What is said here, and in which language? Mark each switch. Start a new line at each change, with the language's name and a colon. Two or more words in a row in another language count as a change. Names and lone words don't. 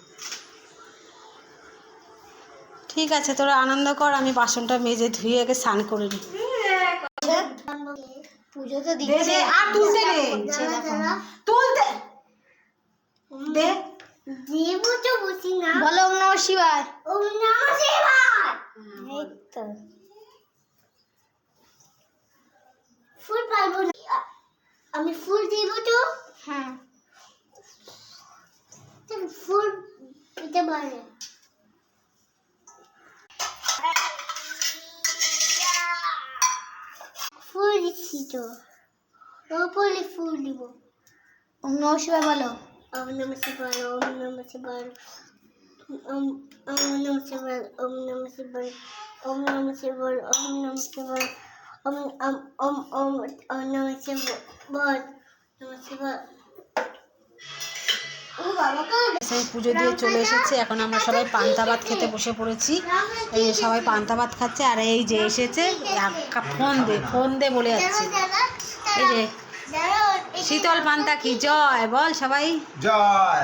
Bangla: ঠিক আছে, তোরা আনন্দ কর, আমি বাসনটা মেজে ধুয়ে আগে স্নান করে নিই। পুজো তো দিচ্ছে আর তুলতে নেই, তুলতে দে। দেবো তো বসি না, বলো
Sanskrit: ওম নমঃ শিবায়, ওম নমঃ শিবায়।
Bangla: এই তো ফুল পারবো না আমি, ফুল দিব তো। হ্যাঁ, ফুল দিতে পারে। ফুল দিচ্ছি তো, ওপরে ফুল দিব।
Sanskrit: ওম নমঃ শিবায় বলো। ওম নমঃ শিবায়, ওম নমঃ শিবায়, ওম নমঃ শিবায়, ওম নমঃ শিবায়, ওম নমঃ শিবায়, ওম নমঃ শিবায়, ওম নমঃ শিবায়, বল নমঃ শিবায়।
Bangla: সেই পুজো দিয়ে চলে এসেছে, এখন আমরা সবাই পান্তা ভাত খেতে বসে পড়েছি। এই যে সবাই পান্তা ভাত খাচ্ছে, আর এই যে এসেছে ফোন দে বলে যাচ্ছে। এই যে শীতল পান্তা কি জয় বল সবাই জয়।